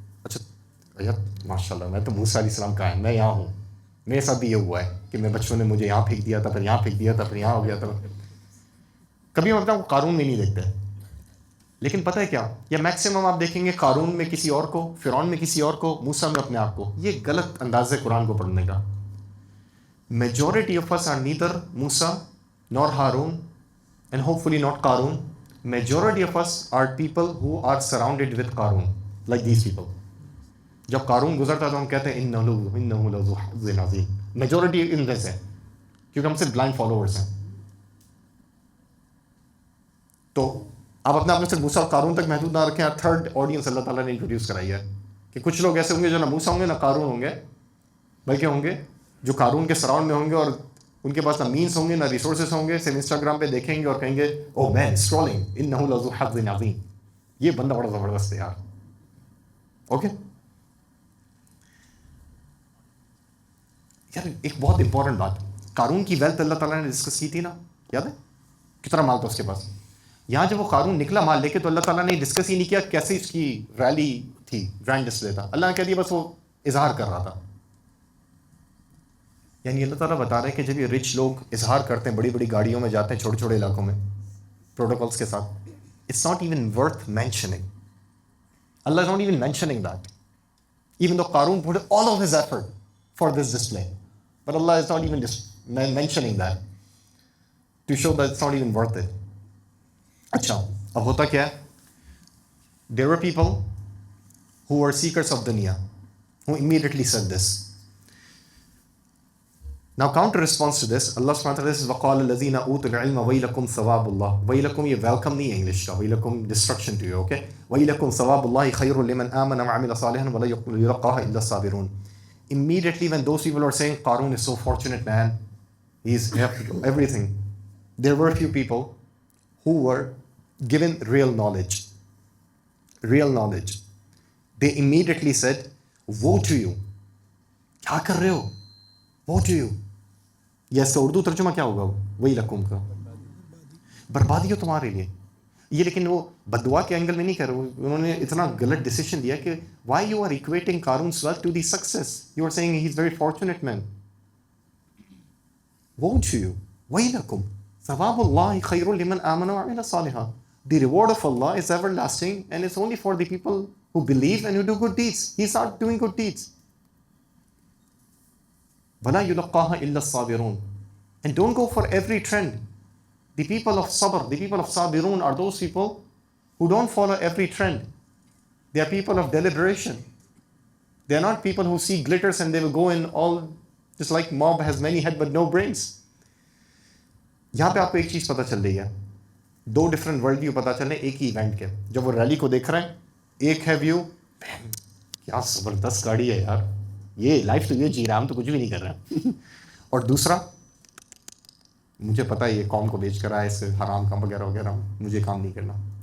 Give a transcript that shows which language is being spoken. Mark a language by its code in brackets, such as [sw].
[ur] اچھا یار ماشاء اللہ میں تو موسیٰ علیہ السلام کا ہے, میں یہاں ہوں, میرے ساتھ بھی یہ ہوا ہے کہ میں بچپن میں مجھے یہاں پھینک دیا تھا, پھر یہاں پھینک دیا تھا, پھر یہاں ہو گیا تھا. کبھی ہم اپنے آپ کو قارون میں نہیں دیکھتے. لیکن پتہ ہے کیا, یا میکسیمم آپ دیکھیں گے قارون میں کسی اور کو, فرعون میں کسی اور کو, موسیٰ میں اپنے آپ کو. یہ غلط انداز ہے قرآن کو پڑھنے کا. [en] Majority of us are neither Musa nor Harun and hopefully not Qaroon. Majority of us are people who are surrounded with Qaroon, like these people. [ur] جب قارون گزرتا تو ہم کہتے ہیں [ar] انہ لذو حظ عظیم. [en] majority in this [ur] ہے کیونکہ ہم صرف بلائنڈ فالوورس ہیں. تو آپ اپنے آپ میں صرف موسیٰ اور قارون تک محدود نہ رکھیں. تھرڈ آڈینس اللہ تعالیٰ نے انٹروڈیوس کرائی ہے کہ کچھ لوگ ایسے ہوں گے جو نہ موسیٰ ہوں گے نہ قارون ہوں گے، بلکہ ہوں گے جو قارون کے سراؤنڈ میں ہوں گے، اور ان کے پاس نہ مینس ہوں گے نہ ریسورسز ہوں گے، صرف انسٹاگرام پہ دیکھیں گے اور کہیں گے [en] oh man scrolling [ar] انہ لذو حظ عظیم، [ur] یہ بندہ بڑا زبردست ہے یار. اوکے یار ایک بہت امپورٹنٹ بات، قارون کی ویلتھ اللہ تعالیٰ نے ڈسکس کی تھی نا، یاد ہے کتنا مال تھا اس کے پاس. یہاں جب وہ قارون نکلا مال لے کے تو اللہ تعالیٰ نے ڈسکس ہی نہیں کیا کیسے اس کی ریلی تھی، گرینڈ ڈسپلے تھا. اللہ نے کہہ دیا بس وہ اظہار کر رہا تھا. یعنی اللہ تعالیٰ بتا رہے ہیں کہ جب یہ رچ لوگ اظہار کرتے ہیں، بڑی بڑی گاڑیوں میں جاتے ہیں چھوٹے چھوٹے علاقوں میں پروٹوکولس کے ساتھ، [en] It's not even worth mentioning. اللہ is not even mentioning that even though قارون put all of his effort for this display, but Allah is not even mentioning that to show that it's not even worth it. [ur] اچھا اب ہوتا کیا ہے؟ [en] There were people who were seekers of dunya who immediately said this. Now counter response to this, Allah subhanahu wa ta'ala says [ar] وَقَالَ الَّذِينَ أُوتُوا الْعِلْمَ وَيْلَكُمْ ثَوَابُ اللَّهِ. [ur] وَيْلَكُمْ یہ welcome نہیں ہے انگلش کا، وَيْلَكُمْ [en] destruction to you, okay? [ar] وَيْلَكُمْ ثَوَابُ اللَّهِ خَيْرٌ لِمَنْ آمَنَ وَعَمِلَ صَالِحًا وَلَا يُلَقَّاهَا إِلَّا الصَّابِرُونَ. [en] Immediately when those people are saying Qaroon is so fortunate man, he's everything, there were a few people who were given real knowledge. They immediately said woe to you. [ur] کیا کر رہے ہو؟ [en] woe to you. [ur] یہ اس کا اردو ترجمہ کیا ہوگا؟ وہی لکم کا بربادی ہو تمہارے لیے. یہ لیکن وہ بددعا کے اینگل میں نہیں کر رہے، انہوں نے اتنا غلط ڈیسیشن دیا کہ [en] Why you are equating Qaroon's wealth to the success. You are saying he's very fortunate man. woe to you. [ar] وہی لکم ثواب اللہ خیر لمن آمن وعمل صالحا. [en] The reward of Allah is everlasting and it's only for the people who believe and who do good deeds. He's not doing good deeds. وَلَا يُلَقَّاهَا إِلَّا الصَّابِرُونَ. And don't go for every trend. The people of sabr, the people of sabirun are those people who don't follow every trend. They are people of deliberation. They are not people who see glitters and they will go in all, just like mob has many head but no brains. [ur] یہاں پہ آپ کو ایک چیز پتہ چل رہی ہے، دو ڈفرینٹ ورلڈ ویو پتہ چل رہے ہیں ایک ہی ایونٹ کے. جب وہ ریلی کو دیکھ رہے ہیں، ایک ہے ویو کیا زبردست گاڑی ہے یار، یہ لائف تو یہ جی رہا، ہم تو کچھ بھی نہیں کر رہے. اور دوسرا مجھے پتہ ہے یہ قوم کو بیچ کر آئے، اس سے حرام کام وغیرہ وغیرہ، مجھے کام نہیں کرنا.